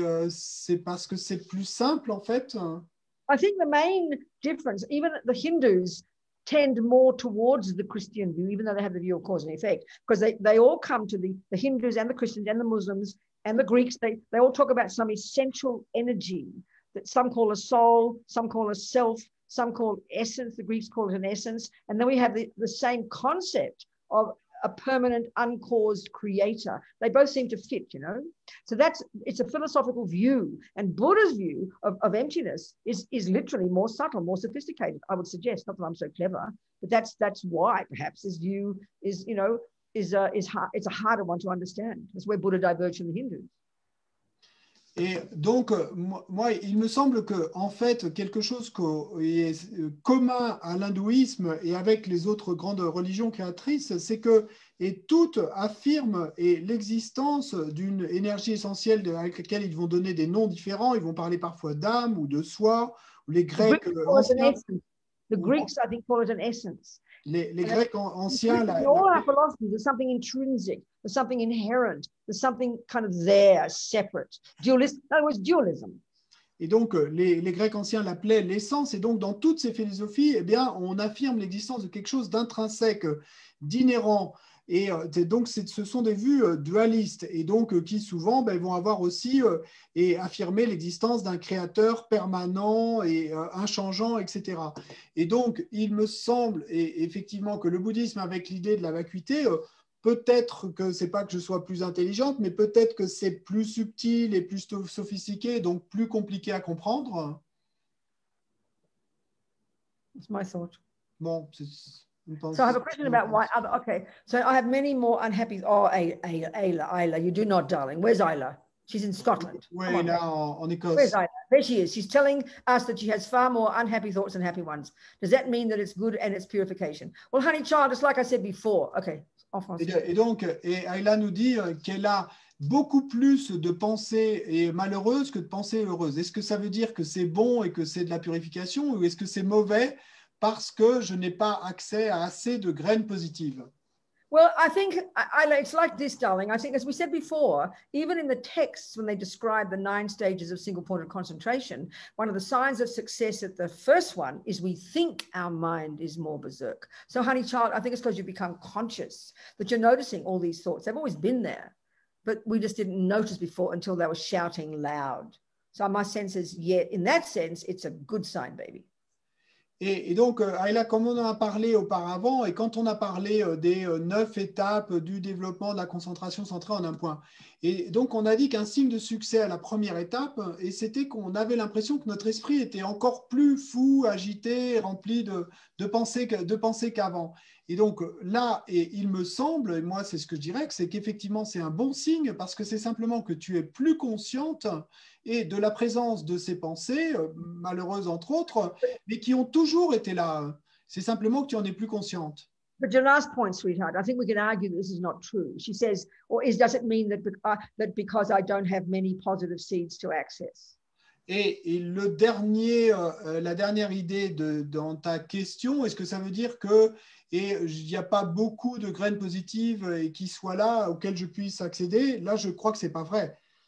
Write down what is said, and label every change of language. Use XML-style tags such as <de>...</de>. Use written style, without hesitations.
<fr>C'est parce que c'est plus simple, en fait?</fr> <en>I think the main difference, even the Hindus tend more towards the Christian view, even though they have the view of cause and effect, because they all come to the Hindus and the Christians and the Muslims and the Greeks, they all talk about some essential energy that some call a soul, some call a self, some call essence, the Greeks call it an essence. And then we have the same concept of a permanent, uncaused creator. They both seem to fit, you know. So it's a philosophical view. And Buddha's view of emptiness is literally more subtle, more sophisticated, I would suggest. Not that I'm so clever, but that's why perhaps his view is, you know, is hard, it's a harder one to understand. That's where Buddha diverged from the Hindus.</en> <fr>Et donc, moi, il me semble que, en fait, quelque chose qui est commun à l'hindouisme et avec les autres grandes religions créatrices, c'est que, et toutes affirment l'existence d'une énergie essentielle avec laquelle ils vont donner des noms différents. Ils vont parler parfois d'âme ou de soi, ou les Grecs anciens.</fr> <en>The Greeks, I think, call it an essence.</en> <fr>Les Grecs anciens.</fr> <en>All our philosophies, there's something intrinsic, there's something inherent, there's something kind of there, separate. Dualism, in other words, dualism.</en> <fr>Et donc, les Grecs anciens l'appelaient l'essence. Et donc, dans toutes ces philosophies, eh bien, on affirme l'existence de quelque chose d'intrinsèque, d'inhérent. Et donc, ce sont des vues dualistes et donc qui souvent vont avoir aussi et affirmer l'existence d'un créateur permanent et inchangeant, etc. Et donc, il me semble effectivement que le bouddhisme, avec l'idée de la vacuité, peut-être que c'est pas que je sois plus intelligente, mais peut-être que c'est plus subtil et plus sophistiqué, donc plus compliqué à comprendre.</fr> <en>That's my thought.</en> <fr>Bon,</fr> <en>so I have a question about why other, okay, so I have many more unhappy, oh, Ayla, you do not, darling. Where's Ayla? She's in Scotland.</en> <fr>Oui, là, en Écosse.</fr> <en>Where's Ayla? There she is. She's telling us that she has far more unhappy thoughts than happy ones. Does that mean that it's good and it's purification? Well, honey child, it's like I said before.</en> <fr>Okay, en français. Et donc, Ayla nous dit qu'elle a beaucoup plus de pensées malheureuses que de pensées heureuses. Est-ce que ça veut dire que c'est bon et que c'est de la purification, ou est-ce que c'est mauvais parce que je n'ai pas accès à assez de graines positives?</fr> <en>Well, I think it's like this, darling. I think, as we said before, even in the texts, when they describe the 9 stages of single-pointed concentration, one of the signs of success at the first one is we think our mind is more berserk. So, honey child, I think it's because you become conscious that you're noticing all these thoughts. They've always been there, but we just didn't notice before until they were shouting loud. So my sense is, yeah, in that sense, it's a good sign, baby.</en> <fr>Et donc, Ayla, comme on en a parlé auparavant, et quand on a parlé des 9 étapes du développement de la concentration centrée en un point, et donc on a dit qu'un signe de succès à la première étape, et c'était qu'on avait l'impression que notre esprit était encore plus fou, agité, rempli de pensées qu'avant. Et donc là, et il me semble, et moi c'est ce que je dirais, c'est qu'effectivement c'est un bon signe parce que c'est simplement que tu es plus consciente et de la présence de ces pensées, malheureuses entre autres, mais qui ont toujours été là. C'est simplement que tu en es plus consciente.</fr> <en>But your last point, sweetheart, I think we can argue that this is not true. She says, does it mean that because I don't have many positive seeds to access?</en> <fr>Et la dernière idée dans ta question, est-ce que ça veut dire que il n'y a pas beaucoup de graines positives qui soient là, auxquelles je puisse accéder? Là, je crois que ce n'est pas vrai.</fr>